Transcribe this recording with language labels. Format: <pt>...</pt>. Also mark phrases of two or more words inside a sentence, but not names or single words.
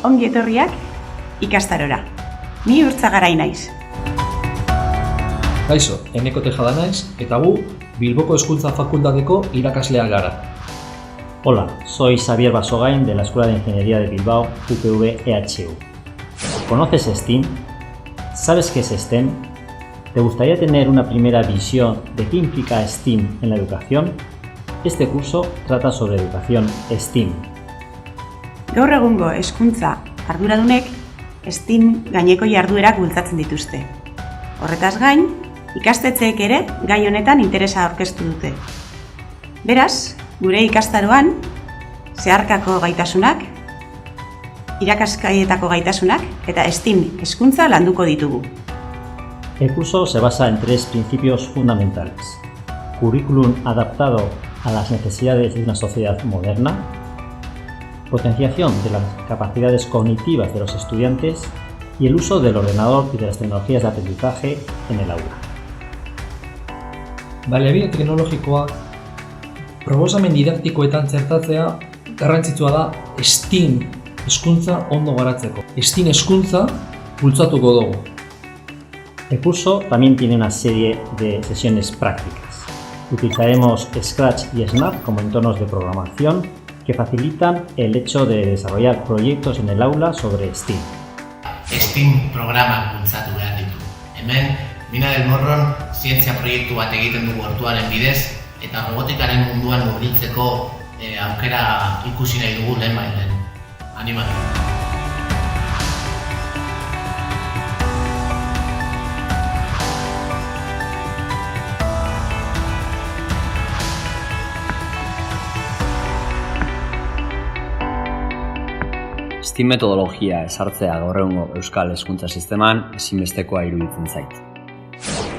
<eu>etorriak ikastarora. Ni Urtzagarai naiz. Kaixo, Eneko Tejada naiz eta gu Bilboko Hezkuntza Fakultateko irakasleak gara.</eu> <es>Hola, soy Xavier Basogain de la Escuela de Ingeniería de Bilbao, UPV EHU. ¿Conoces STEAM? ¿Sabes qué es STEM? ¿Te gustaría tener una primera visión de qué implica STEAM en la educación? Este curso trata sobre educación STEAM.</es> <eu>Gaur egungo hezkuntza arduradunek STEAM gaineko jarduerak bultzatzen dituzte. Horretaz gain, ikastetxeek ere gai honetan interesa aurkeztu dute. Beraz, gure ikastaroan, zeharkako gaitasunak, irakaskaietako gaitasunak eta STEAM hezkuntza landuko ditugu.</eu> <es>El curso se basa en tres principios fundamentales: currículum adaptado a las necesidades de una sociedad moderna, potenciación de las capacidades cognitivas de los estudiantes y el uso del ordenador y de las tecnologías de aprendizaje en el aula.</es> <eu>Baliabide teknologikoak proposamen didaktikoetan txertatzea garrantzitsua da STEAM hezkuntza ondo garatzeko. STEAM hezkuntza bultzatuko dugu.</eu> <es>El curso también tiene una serie de sesiones prácticas. Utilizaremos Scratch y Snap como entornos de programación que facilitan el hecho de desarrollar proyectos en el aula sobre STEAM.</es> <eu>STEAM programak bultzatu behar ditu. Hemen, Mina del Morron zientzia proiektu bat egiten dugu ortuaren bidez eta robotikaren munduan murgiltzeko aukera ikusi nahi dugu lehen. Animatu. STEAM metodologia ezartzea gaur egungo euskal hezkuntza sisteman ezinbestekoa iruditzen zait.</eu>